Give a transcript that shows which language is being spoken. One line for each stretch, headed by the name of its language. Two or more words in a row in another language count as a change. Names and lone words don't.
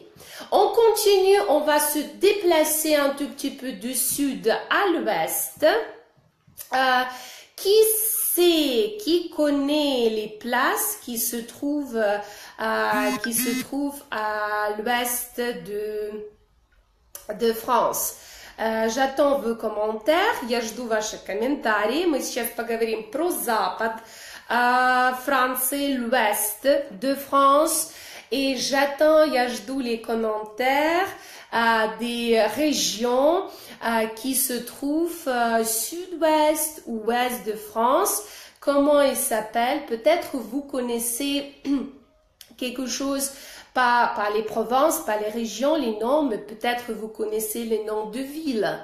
French: On continue, on va se déplacer un tout petit peu du sud à l'ouest. Qui connaît les places qui se trouvent à l'ouest de France? J'attends vos commentaires,
Russian: я жду ваши комментарии. Мы сейчас поговорим про запад Франции,
French: l'ouest de France. Et j'attends,
Russian: я жду
French: les commentaires des régions qui se trouvent sud-ouest ou ouest de France. Comment ils s'appellent? Peut-être vous connaissez quelque chose, pas les provinces, pas les régions, les noms, mais peut-être vous connaissez les noms de villes.